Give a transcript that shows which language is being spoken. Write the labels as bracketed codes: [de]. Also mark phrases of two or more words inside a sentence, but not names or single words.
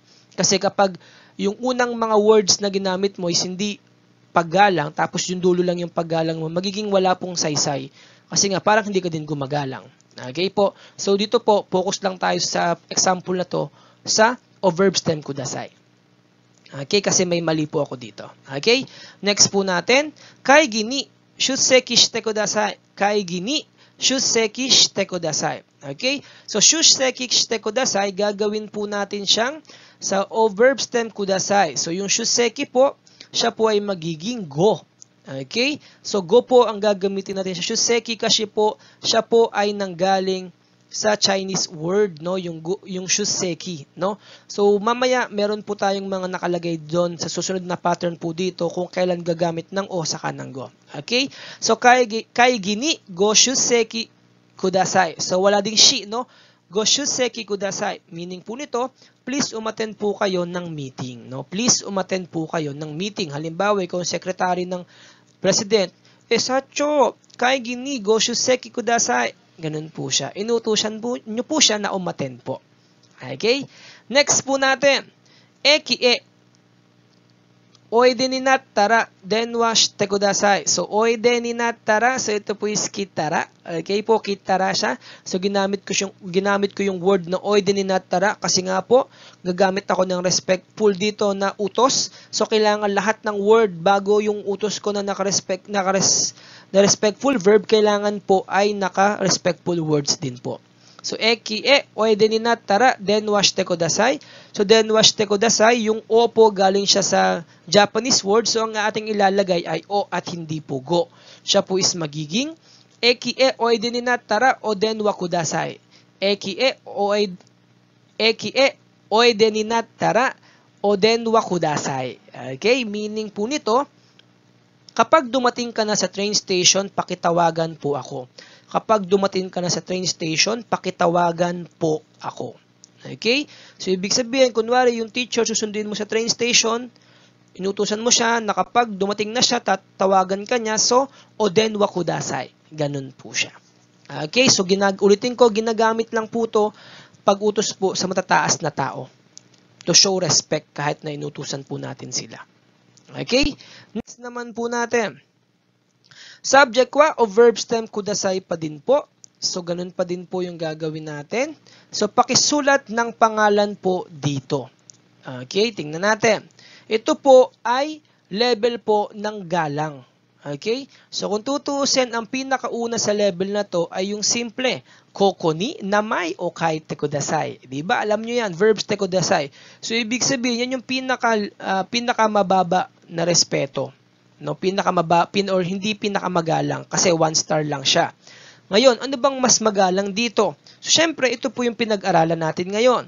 [tl] Kasi kapag yung unang mga words na ginamit mo is hindi paggalang, tapos yung dulo lang yung paggalang mo, magiging wala pong saysay. Kasi nga, parang hindi ka din gumagalang. Okay po? So, dito po, focus lang tayo sa example na to sa o [en] verb stem [tl] kudasai. Okay? Kasi may mali po ako dito. Okay? Next po natin, [ja] 会議に出席してください. 会議に出席してください. Okay? So, 出席してください, [tl] gagawin po natin siyang sa o [en] verb stem [tl] kudasai. So, yung shusseki po, siya po ay magiging go. Okay? So, go po ang gagamitin natin sa shusseki kasi po, siya po ay nanggaling sa [en] Chinese word, [tl] no? Yung shusseki, no? So, mamaya, meron po tayong mga nakalagay doon sa susunod na pattern po dito kung kailan gagamit ng o saka ng go. Okay? [ja] So, 会議にご出席ください. [tl] So, wala ding shi, no? [ja] ご出席ください. [tl] Meaning po nito, please umattend po kayo ng meeting. No? Please umattend po kayo ng meeting. Halimbawa, ikaw ang secretary ng president. [ja] 社長、会議にご出席ください. [tl] Ganun po siya. Inutusan po nyo po siya na umattend po. [ja] Okay? [tl] Next po natin. [ja] 駅においでになったら電話してください. So, おいでになったら. So, [tl] ito po is kitara. Okay po, kitara siya. So, ginamit ko yung word na [ja] おいでになったら [tl] kasi nga po, gagamit ako ng respectful dito na utos. So, kailangan lahat ng word bago yung utos ko na na respectful verb, kailangan po ay naka-respectful words din po. [ja] So, 駅においでになったら電話してください. So, 電話してください, [tl] yung o po galing siya sa [en] Japanese word. [tl] So, ang ating ilalagay ay o at hindi po go. Siya po is magiging [ja] 駅においでになったらお電話ください. 駅においでになったらお電話ください. [tl] Okay? Meaning po nito, kapag dumating ka na sa [en] train station, [tl] pakitawagan po ako. Kapag dumating ka na sa [en] train station, [tl] pakitawagan po ako. Okay? So, ibig sabihin, kunwari yung teacher susundin mo sa [en] train station, [tl] inutusan mo siya na kapag dumating na siya, tatawagan ka niya, so, [ja] お電話ください. [tl] Ganun po siya. Okay? So, ulitin ko, ginagamit lang po to pag-utos po sa matataas na tao. [en] To show respect [tl] kahit na inutusan po natin sila. Okay? Next naman po natin. Subject wa o [en] verb stem [tl] kudasai pa din po. So, ganun pa din po yung gagawin natin. So, pakisulat ng pangalan po dito. Okay? Tingnan natin. Ito po ay level po ng galang. Okay? So, kung tutuusin, ang pinakauna sa level na to ay yung simple. [ja] ここになまいを書いてください. [tl] Diba? Alam nyo yan. Verbs te kudasai. So, ibig sabihin, yan yung pinakamababa na respeto. No, or hindi pinakamagalang kasi 1 star lang siya. Ngayon, ano bang mas magalang dito? So, syempre, ito po yung pinag-aralan natin ngayon.